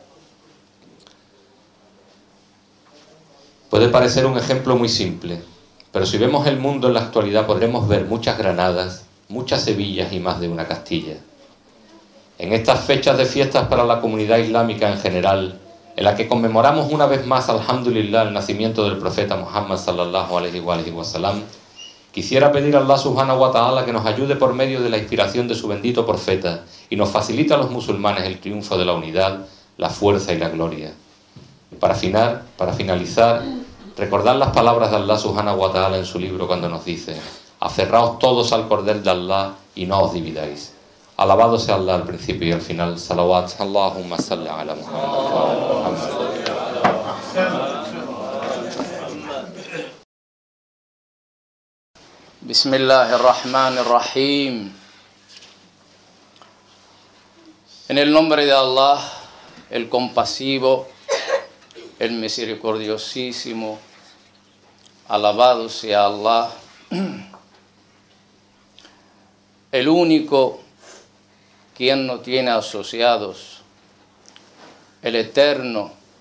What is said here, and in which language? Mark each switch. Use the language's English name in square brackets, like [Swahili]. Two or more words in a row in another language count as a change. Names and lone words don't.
[Spanish] Puede parecer un ejemplo muy simple, pero si vemos el mundo en la actualidad podremos ver muchas Granadas, muchas Sevillas y más de una Castilla. En estas fechas de fiestas para la comunidad islámica en general, en la que conmemoramos una vez más, alhamdulillah, el nacimiento del profeta Muhammad [Arabic] صلى الله عليه وسلم, [Spanish] quisiera pedir a Allah [Arabic] سبحانه وتعالى [Spanish] que nos ayude por medio de la inspiración de su bendito profeta y nos facilite a los musulmanes el triunfo de la unidad, la fuerza y la gloria. Para finalizar, Recordad las palabras de Allah [Arabic] سبحانه وتعالى [Spanish] en su libro cuando nos dice: aferraos todos al cordel de Allah y no os dividáis. Alabado sea Allah al principio y al final. Salawat. [Arabic] اللهم صل على محمد. بسم الله الرحمن الرحيم. [Spanish] En el nombre de Allah, el compasivo, el misericordiosísimo, alabado sea Allah, el único quien no tiene asociados, el eterno.